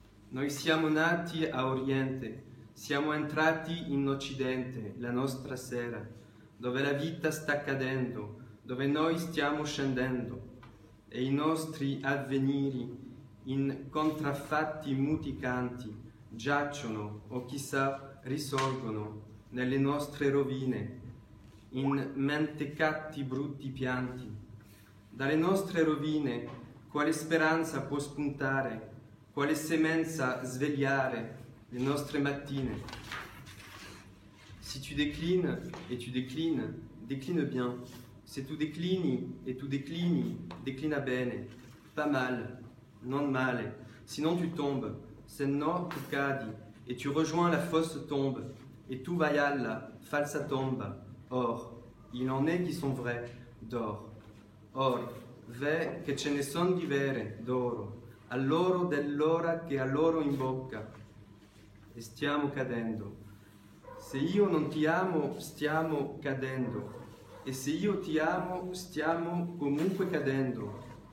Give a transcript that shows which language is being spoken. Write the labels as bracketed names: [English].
[Italian] Noi siamo nati a Oriente, siamo entrati in Occidente, la nostra sera, dove la vita sta cadendo, dove noi stiamo scendendo, e i nostri avveniri, in contraffatti muticanti, giacciono o chissà risorgono nelle nostre rovine, in mentecatti brutti pianti. Dalle nostre rovine quale speranza può spuntare, quale semenza svegliare le nostre mattine? [French] Si tu déclines et tu déclines, décline bien. [Italian] Se tu declini e tu declini, declina bene, [French] pas mal, [Italian] non male, [French] sinon tu tombes, [Italian] se no tu cadi, [French] et tu rejoins la fausse tombe, [Italian] et tu vai alla falsa tomba. [French] Or, il en est qui sont vrais, d'or. [Italian] Or, ve che ce ne son di vere, d'oro, a loro dell'ora che a loro in bocca, e stiamo cadendo. Se io non ti amo, stiamo cadendo. E se io ti amo, stiamo comunque cadendo.